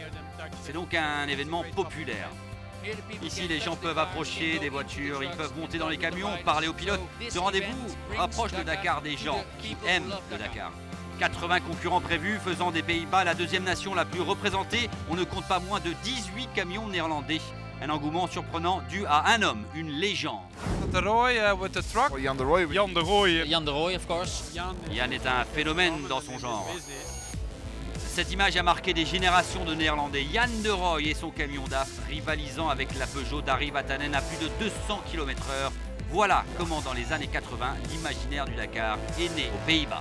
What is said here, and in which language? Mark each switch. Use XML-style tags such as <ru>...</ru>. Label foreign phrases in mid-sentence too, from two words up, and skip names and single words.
<fr>C'est donc un événement populaire. Ici, les gens peuvent approcher des voitures, ils peuvent monter dans les camions, parler aux pilotes. Ce rendez-vous rapproche le Dakar des gens qui aiment le Dakar. 80 concurrents prévus, faisant des Pays-Bas la deuxième nation la plus représentée. On ne compte pas moins de 18 camions néerlandais. Un engouement surprenant dû à un homme, une légende.</fr> <en>De Rooij with the truck. Jan de Rooij. Jan de Rooij. Jan de Rooij, of course.</en> <fr>Yann est un phénomène dans son genre. Cette image a marqué des générations de Néerlandais. Jan de Rooij et son camion DAF rivalisant avec la Peugeot d'Harry Vatanen à plus de 200 km/h. Voilà comment dans les années 80, l'imaginaire du Dakar est né aux Pays-Bas.</fr>